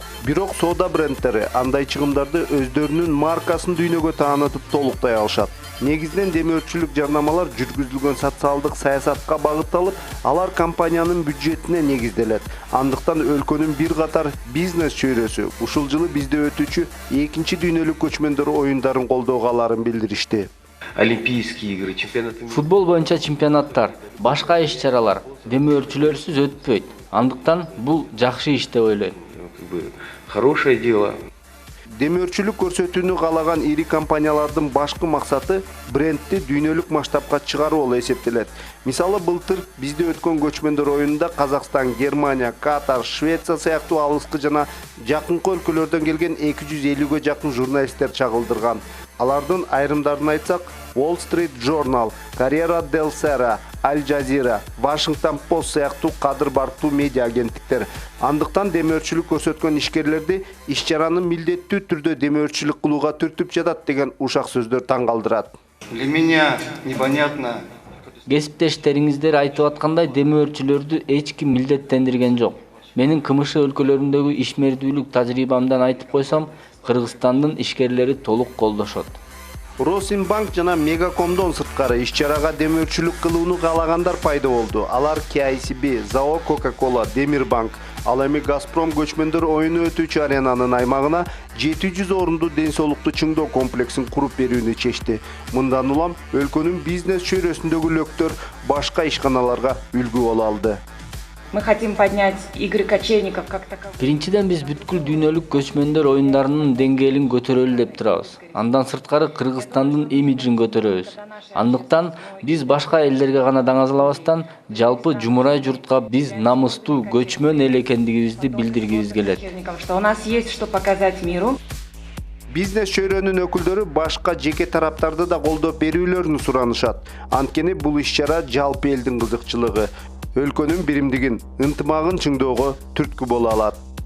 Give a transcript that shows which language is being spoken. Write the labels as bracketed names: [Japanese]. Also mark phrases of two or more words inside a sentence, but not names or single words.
[Kyrgyz] Бирок соода брендтери андай чыгымдарды өздөрүнүн маркасын дүйнөгө таанытып толуктай алышат. Негизинен демөөрчүлүк жарнамалар жүргүзүлгөн социалдык саясатка багытталып, алар компаниянын бюджетине негизделет. Андыктан өлкөнүн бир катар бизнес чөйрөсү ушул жылы бизде өтүүчү 2-чи дүйнөлүк көчмөндөр оюндарын колдоого аларын билдиришти. [Russian] Олимпийские игры, чемпионаты мира. [Kyrgyz] Футбол боюнча чемпионаттар, башка иш-чаралар демөөрчүлөрсүз өтпөйт. Андыктан бул жакшы иш деп ойлойм. [Russian] Хорошее дело. [Kyrgyz] Демөөрчүлүк көрсөтүүнү каалаган ири компаниялардын башкы максаты брендти дүйнөлүк масштабка чыгаруу болуп эсептелет. Мисалы, былтыр бизде өткөн көчмөндөр оюнунда Казакстан, Германия, Катар, Швеция сыяктуу алыскы жана жакынкы өлкөлөрдөн келген 250ге жакын журналисттер чагылдырган. Алардын айрымдарын айтсак, Wall Street Journal, Corriere della Sera, Al Jazeera, Washington Post сыяктуу кадыр барктуу медиа агенттиктер. Андыктан демөөрчүлүк көрсөткөн ишкерлерди иш-чаранын милдеттүү түрдө демөөрчүлүк кылууга түртүп жатат деген ушак сөздөр таң калтырат. [Russian] Для меня непонятно. [Kyrgyz] Кесиптештериңиздер айтып аткандай демөөрчүлөрдү эч ким милдеттендирген жок. Менин КМШ өлкөлөрүндөгү ишмердүүлүк тажрыйбамдан айтып койсом, Кыргызстандын ишкерлери толук колдошот. Росинбанк жана Мегакомдон сырткары иш-чарага демөөрчүлүк кылууну каалагандар пайда болду. Алар KICB, ЗАО Coca-Cola, Демирбанк, ал эми Газпром көчмөндөр оюну өтүүчү аренанын аймагына 700 орунду ден соолукту чыңдоо комплексин куруп берүүнү чечти. Мындан улам өлкөнүн бизнес чөйрөсүндөгү löктөр башка ишканаларга үлгү боло алды. [Russian] Мы хотим поднять игры кочевников как таковых. [Kyrgyz] Биринчиден биз бүткүл дүйнөлүк көчмөндөр оюндарынын деңгээлин көтөрөлү деп турабыз. Андан сырткары Кыргызстандын имиджин көтөрөбүз. Андыктан биз башка элдерге гана даңазалабастан, жалпы жумурай журтка биз намыстуу көчмөн эл экендигибизди билдиргибиз келет. [Russian] Что у нас есть что показать миру. [Kyrgyz] Бизнес чөйрөнүн өкүлдөрү башка жеке тараптарды да колдоп берүүлөрүн суранышат. Анткени бул иш-чара жалпы элдин кызыкчылыгы, өлкөнүн биримдигин, ынтымагын чыңдоого түрткү боло алат.